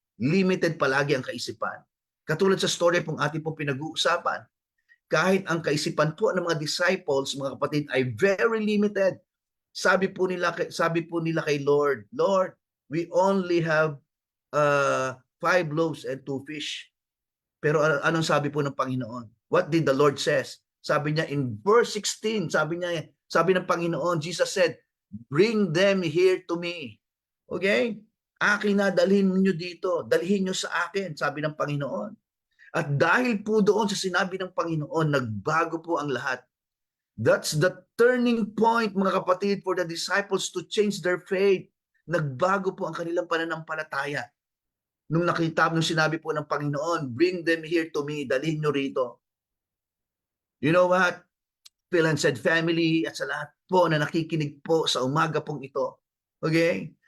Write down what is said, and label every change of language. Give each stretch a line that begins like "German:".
Filipino: Limited palagi ang kaisipan. Katulad sa story pong ating pong pinag-uusapan, kahit ang kaisipan po ng mga disciples, mga kapatid, ay very limited. Sabi po nila kay
English: Lord, Lord, we only have 5 loaves and 2 fish.
Filipino: Pero anong sabi po ng Panginoon?
English: What did the Lord says?
Filipino: Sabi niya
English: in verse 16,
Filipino: sabi ng Panginoon,
English: Jesus said, bring them here to me.
Filipino: Okay? Akin na, dalhin niyo dito. Dalhin niyo sa akin, sabi ng Panginoon. At dahil po doon sa sinabi ng Panginoon, nagbago po ang lahat.
English: That's the turning point,
Filipino: mga kapatid,
English: for the disciples to change their faith.
Filipino: Nagbago po ang kanilang pananampalataya. Nung sinabi po ng Panginoon,
English: bring them here to me,
Filipino: dalhin nyo rito.
English: You know what?
Filipino: Phil and said family at sa lahat po na nakikinig po sa umaga pong ito. Okay?